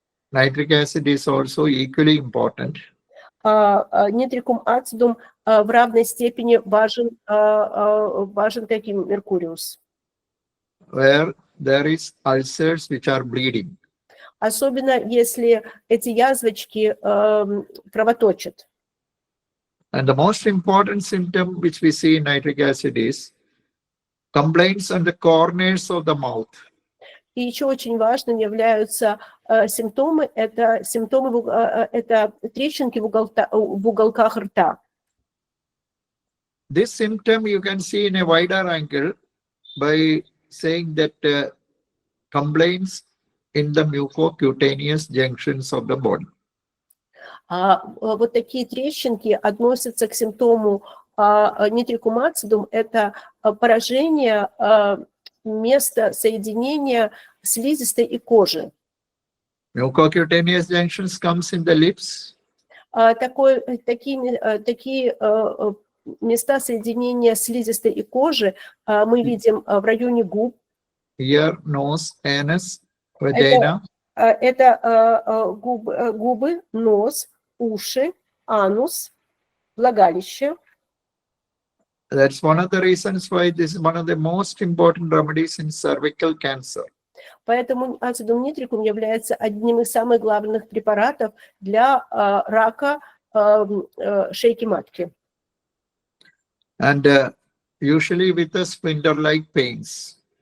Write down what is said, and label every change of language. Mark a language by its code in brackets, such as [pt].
[en] Nitric acid is also equally important. [ru] Нитрикум ацидум в равной степени важен как и Mercurius. [en] Where there is ulcers which are bleeding. [ru] Особенно если эти язвочки кровоточат. [en] And the most important symptom which we see in nitric acid is complaints on the corners of the mouth. [ru] И еще очень важным являются симптомы, это трещинки в уголках рта. [en] This symptom you can see in a wider angle by saying that complaints in the mucocutaneous junctions of the body. [ru] Вот такие трещинки относятся к симптому нитрикум ацидум. Это поражение места соединения слизистой и кожи. [en] Mucocutaneous junctions comes in the lips. [ru] Такие места соединения слизистой и кожи мы видим в районе губ. [en] Ear, nose, anus, vagina. [ru] Это губы, нос, уши, анус, влагалище. [en] That's one of the reasons why this is one of the most important remedies in cervical cancer. [ru] Поэтому ацидум нитрикум является одним из самых главных препаратов для рака шейки матки. [en] And usually with the splinter-like pains.